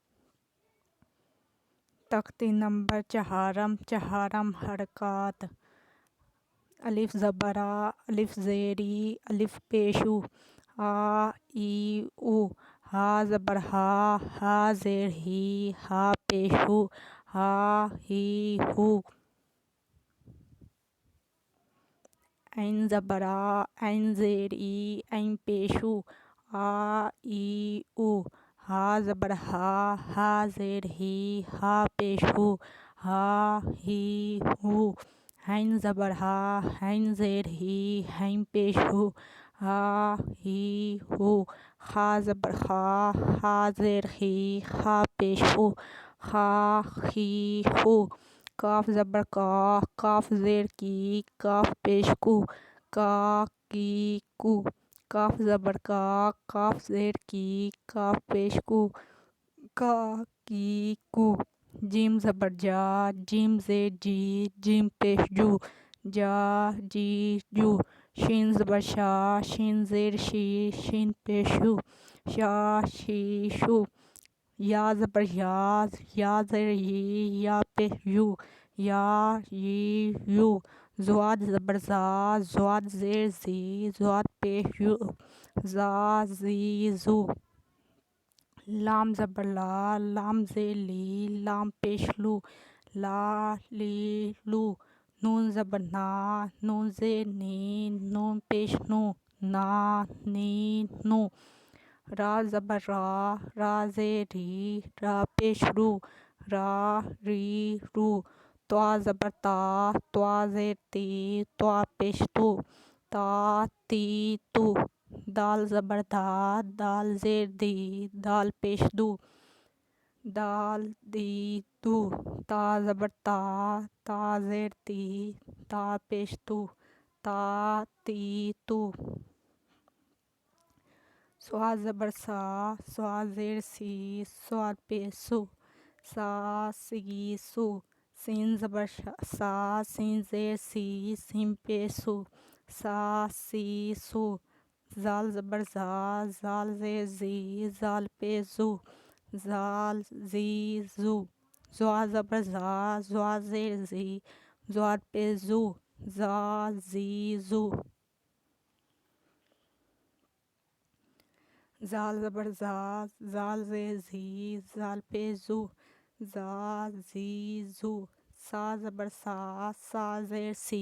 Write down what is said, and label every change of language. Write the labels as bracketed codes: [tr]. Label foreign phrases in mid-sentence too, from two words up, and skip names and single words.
[ur] تختی نمبر چہارم حرکات الف زبر آ، الف زیر ای، الف پیشو آ ای او، ہا زبر ہا، ہا زیر ہی، ہا پیشو ہا ہی ہو، عین زبر آ، عین زیر ای، عین پیشو آ ای او، ہا زبر ہا، ہا زیر ہی، ہا پیشو ہا ہی ہو، عین زبر ہا، عین زیر ہی، عین پیشو ہا ہی ہو، خا زبر خا، خا زیر خی، خا پیشو خا خی خو، کاف زبر کا، کاف زیر کی، کاف پیش کو کا کی کو، کاف زبر کا، کاف زیر کی، کاف پیش کو کا کی کو، جیم زبر جا، جیم زیر جی، جیم پیش جو جا جی جو، شین زبر شا، شین زیر شی، شین پیشو شا شی شو، یا زبر یا، یا زیر ی، یا پیش یو یا یی یو، زواد زبر زا، زواد زیر زی، زواد پیش یو زا زی زو، لام زبر لا، لام زیر لی، لام پیش لو لا لی لو، نون زبر نا، نون زیر نی، نون پیش نو نا نی نو، را زبر را، را زیر ری، را پیش رو را ری رو، طا زبر تا، طا زیر تی، طا پیش تو تا تی تو، دال زبر دا، دال زیر دی، دال پیش دو دال دی دو، تا زبر تا، تا زیر تی، تا پیش تو تا تی تو، صاد زبر سا، صاد زیر سی، صاد پیش سو سا سی سو، سین زبر سا، سین زیر سی، سین پیش سو سا سی سو، زال زبر زا، زال زیر زی، زال پیش زو زال زی زو، زوا زبر زا، زوا زیر زی، زوا پیش زو زا زی زو، زال زبر زا، زال زیر زی، زال پیش زو زا زی زو، سا زبر سا، سا زیر سی،